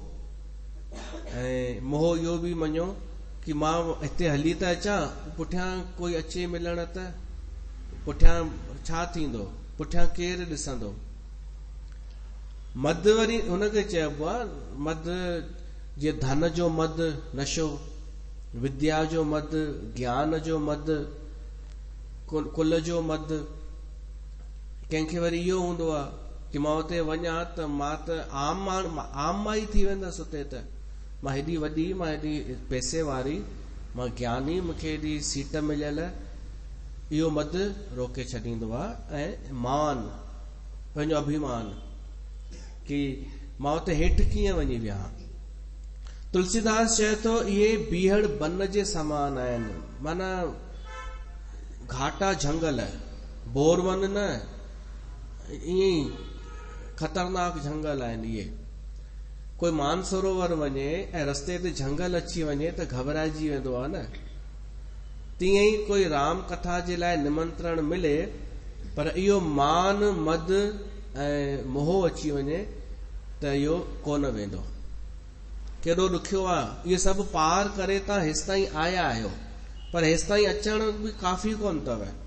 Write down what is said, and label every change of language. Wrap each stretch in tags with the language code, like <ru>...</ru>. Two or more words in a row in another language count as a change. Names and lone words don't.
<sd>ऐं मोह इहो बि मञो कि मां हिते हली त अचां, पुठियां कोई अचे मिलण त पुठियां छा थींदो, पुठियां केरु ॾिसंदो। मद वरी हुनखे चइबो आहे, मद जीअं धन जो मद नशो, विद्या जो मद, ज्ञान जो मद, कुल जो मद। कंहिंखे वरी इहो हूंदो आहे कि मां उते वञा त मां त आम मां ई थी वेंदसि उते, त मां हेॾी वॾी, मां हेॾी पैसे वारी, मां ज्ञानी, मूंखे हेॾी सीट मिलियल। इहो मद रोके छॾींदो आहे। ऐं मान, पंहिंजो अभिमान कि मां उते हेठि कीअं वञी वियां। तुलसीदास चए थो इहे बीहड़ बन जे समान आहिनि, माना घाटा झंगल, बोरवन न, ईअं खतरनाक झंगल आहिनि इहे। कोई मानसरोवर वञे ऐं रस्ते ते झंगल अची वञे त घबराइजी वेंदो आहे न। तीअं ई कोई राम कथा जे लाइ निमंत्रण मिले, पर इहो मान, मद ऐं मोह अची वञे त इहो कोन वेंदो। केॾो ॾुखियो आहे। इहे सभु पार करे तव्हां हेसि ताईं आया आहियो, पर हेसि ताईं अचण बि काफ़ी कोन अथव।</sd>